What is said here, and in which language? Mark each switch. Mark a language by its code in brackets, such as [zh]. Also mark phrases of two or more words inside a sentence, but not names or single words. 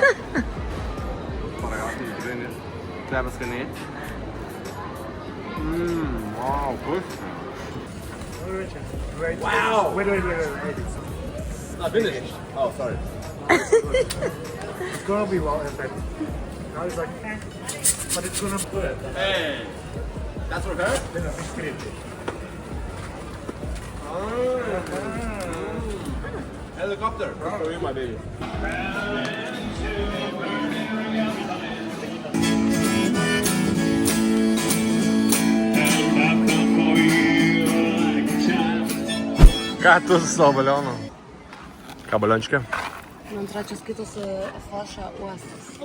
[lt] Paragausim tikrai kvepia skaniai. [en] Wow, push. Wow! Wait. Not finished. Oh, sorry. It's gonna be well effective. Now it's like, but it's gonna put it. Hey! That's for her? No, it's creative. Helicopter. For you, my baby. [lt] Ką tu su savo balionu? Ką baliončikė? Man atrodo, čia skaitosi Foša uostas.